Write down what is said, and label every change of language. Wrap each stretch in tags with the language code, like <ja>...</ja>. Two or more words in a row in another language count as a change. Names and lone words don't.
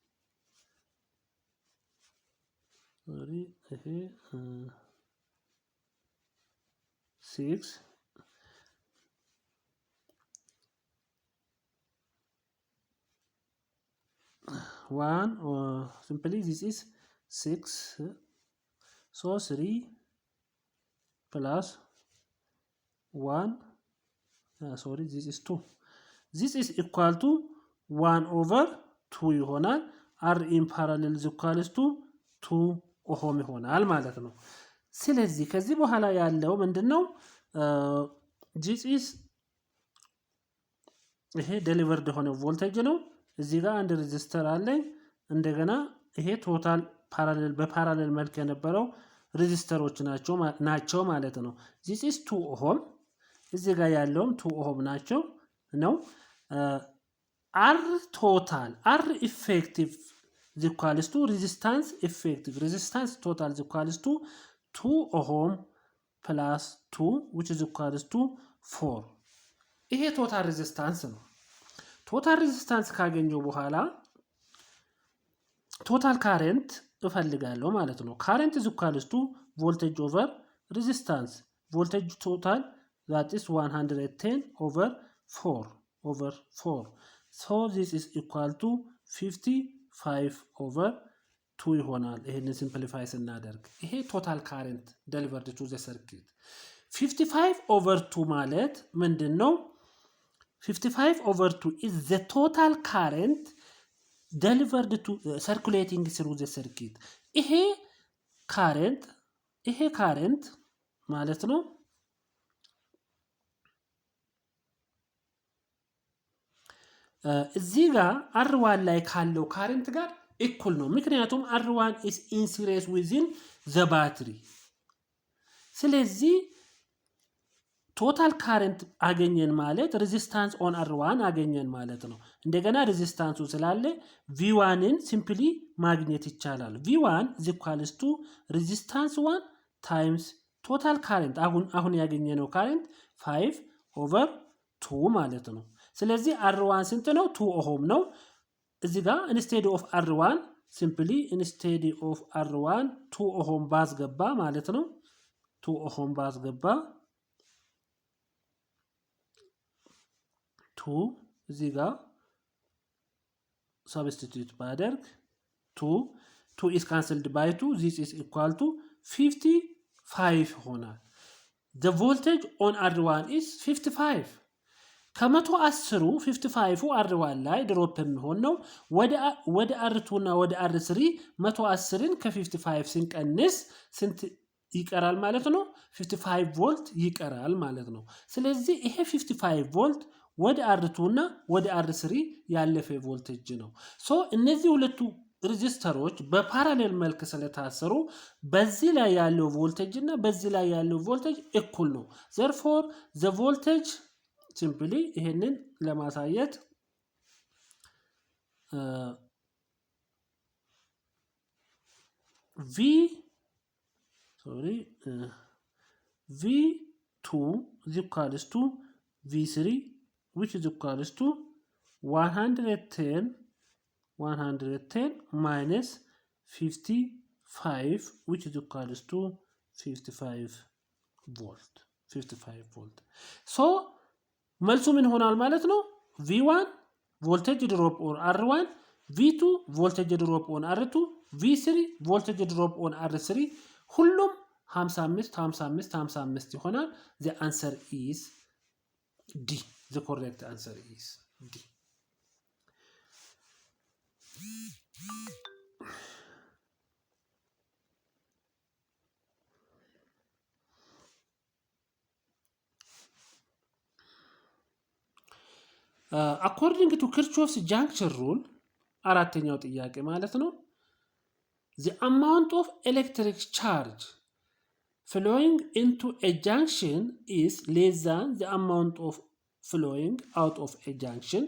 <en>6 1 or simply this is 6 so 3 plus 1 sorry this is 2 this is equal to 1 over 2 ይሆናል R in parallel is equals to 2 ohm</en> <am>ይሆናል ማለት ነው ስለዚህ ከዚህ በኋላ ያለው ምንድነው</am> <en>this is</en> <am>ይሄ ዴሊቨርድ ሆነ ቮልቴጅ ነው እዚህ ጋር አንድ ሬዚስተር አለኝ እንደገና ይሄ</am> <en>total parallel</en> <am>በፓራሌል መልክ የነበረው ሬዚስተሮች ናቸው ማለት ነው</am> <en>this is 2 ohm</en> <am>እዚህ ጋር ያለውም 2 ohm ናቸው ነው</am> <en>R total R effective is equals to resistance effective resistance total is equals to 2 ohm plus 2 which is equals to 4</en> <am>ይሄ</am> <en>total resistance</en> <am>ነው</am> <en>total resistance</en> <am>ካገኘው በኋላ</am> <en>total current</en> <am>እፈልጋለሁ ማለት ነው</am> <en>ካረንት is equals to voltage over resistance voltage total that is 110 over 4 so this is equal to 55 over 2</en> <am>ይሆናል ይሄንን</am> <en>ሲምፕሊፋይ</en> <am>ስናደርግ ይሄ</am> <en>total current delivered to the circuit 55 over 2</en> <am>ማለት ምንድነው</am> <en>55 over 2 is the total current delivered to circulating through the circuit ይሄ</en> <am>current ማለት ነው እዚህ ጋር R1 ላይ ካለው current ጋር equal ነው ምክንያቱም</am> <en>R1 is in series within the battery</en> <am>ስለዚህ</am> <en>total current</en> <am>አገኘን ማለት</am> <en>resistance on R1</en> <am>አገኘን ማለት ነው እንደገና ሬዚስታንሱ ስላለ V1 ን ሲምፕሊ ማግኘት ይቻላል</am> <en>V1 is equals to resistance 1 times total current</en> <am>አሁን ያገኘነው current 5 over 2 ማለት ነው ስለዚህ R1 ስንት ነው 2 ohm ነው እዚህ ጋር</am> <en>instead of R1 simply instead of R1 2 ohm</en> <am>ባስገባ ማለት ነው 2 ohm ባስገባ 2 እዚህ ጋር substitute ባደርግ</am> <en>2 is cancelled by 2 this is equal to 55</en> <am>ሆናል</am> <en>the voltage on R1 is 55</en> <am>ከመቶ 10ሩ 55ው R1 ላይ ድሮፕ የሚሆን ነው። ወደ R2 እና ወደ R3 110ን ከ55 ስንቀንስ ስንት ይቀራል ማለት ነው? 55 ቮልት ይቀራል ማለት ነው። ስለዚህ ይሄ 55 ቮልት ወደ R2 እና ወደ R3 ያለፈ ቮልቴጅ ነው። ሶ እነዚህ ሁለቱ ሬዚስተሮች በፓራሌል መልክ ስለታሰሩ በዚህ ላይ ያለው ቮልቴጅ እና በዚህ ላይ ያለው ቮልቴጅ እኩል ነው።</am> <en>therefore the voltage simply</en> <am>ይሄንን ለማሳየት</am> <en>V2 is equals to V3 which is equals to 110 minus 55 which is equals to 55 volt.</en> <am>So መልሱ ምን ሆናል ማለት ነው?</am> <en>V1 voltage drop on R1, V2 voltage drop on R2, V3 voltage drop on R3</en> <am>ሁሉም 55 ይሆናል።</am> <en>The answer is D. The correct answer is D. According to Kirchhoff's junction rule,</en> <am>አራተኛው ጥያቄ ማለት ነው,</am> <en>the amount of electric charge flowing into a junction is less than the amount of flowing out of a junction.</en>